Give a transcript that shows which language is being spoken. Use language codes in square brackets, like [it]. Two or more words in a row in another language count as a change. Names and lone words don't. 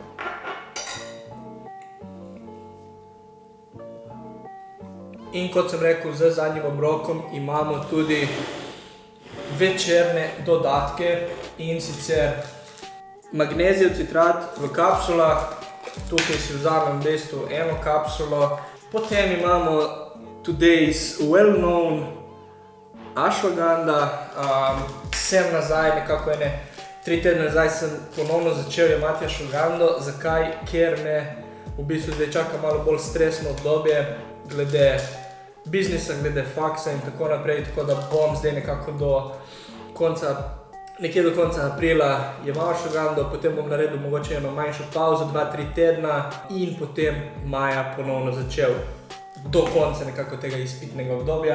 [sl] In kot sem rekel, z zadnjim obrokom imamo tudi večerne dodatke in sicer magnezijev citrat v kapsulah. Tukaj si vzamem v bistvu eno kapsulo. Potem imamo [en] today's well-known [sl] ashwagandha. Sem nazaj, nekako 3 tedne nazaj sem ponovno začel jemati ashwagandho. Zakaj? Ker me v bistvu zdaj čaka malo bolj stresno obdobje glede biznisa, glede faksa in tako naprej, tako da bom zdaj nekako nekje do konca aprila jemal ashwagandho, potem bom naredil mogoče eno manjšo pauzo, 2-3 tedna in potem maja ponovno začel do konca nekako tega izpitnega obdobja.